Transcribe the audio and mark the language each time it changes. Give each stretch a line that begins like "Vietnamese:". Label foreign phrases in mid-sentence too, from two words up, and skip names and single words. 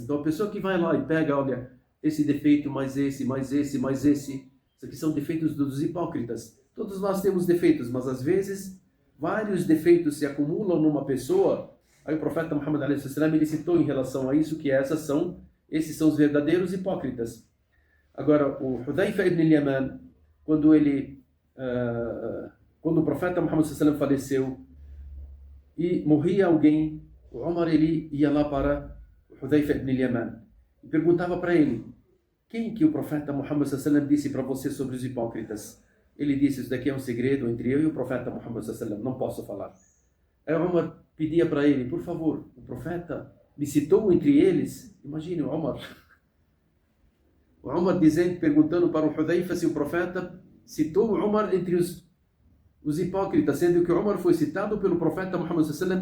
Portuguese: Então a pessoa que vai lá e pega, olha, esse defeito, mais esse, mais esse, mais esse, isso aqui são defeitos dos hipócritas. Todos nós temos defeitos, mas às vezes vários defeitos se acumulam numa pessoa. Aí o profeta Muhammad a.s., ele citou em relação a isso que esses são os verdadeiros hipócritas. Agora, o Hudhaifa ibn al-Yaman, quando o profeta Muhammad a.s. faleceu e morria alguém, o Umar, ele ia lá para o Hudhaifa ibn al-Yaman e perguntava para ele: quem que o profeta Muhammad a.s. disse para você sobre os hipócritas? Ele disse: isso daqui é um segredo entre eu e o profeta Muhammad a.s., não posso falar. Aí o Umar pedia para ele: por favor, o profeta me citou entre eles. Imagine o Umar perguntando para o Hudhaifa se o profeta citou o Umar entre os hipócritas, sendo que o Umar foi citado pelo profeta Muhammad a.s.